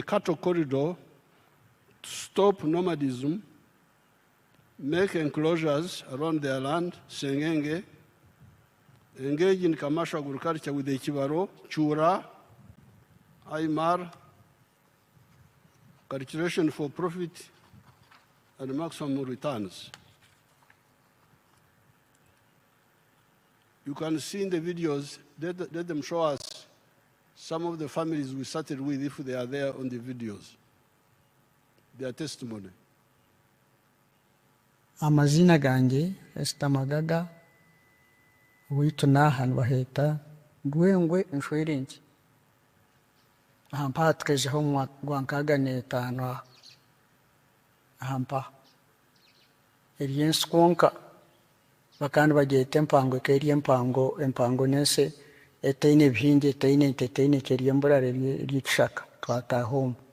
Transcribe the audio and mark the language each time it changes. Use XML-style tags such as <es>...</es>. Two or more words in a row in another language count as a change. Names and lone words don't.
<en>cattle corridor to stop nomadism, make enclosures around their land, Sengenge, engage in commercial agriculture with the Chivaro, Chura, Aymar, cultivation for profit and maximum returns. You can see in the videos, let them show us some of the families we started with if they are there on the videos. their testimony.</en> <nyn>Amazina gange Esther Magaga witu nahan baheta Gwengwe Nshwerenki ahampa tukejeho mu gwankaga n'etaano ahampa eryensikonka bakandi bagyeta empango keri empango nese etaine ebihingi etaine keryembura ry'ekishaka twatahomu</nyn>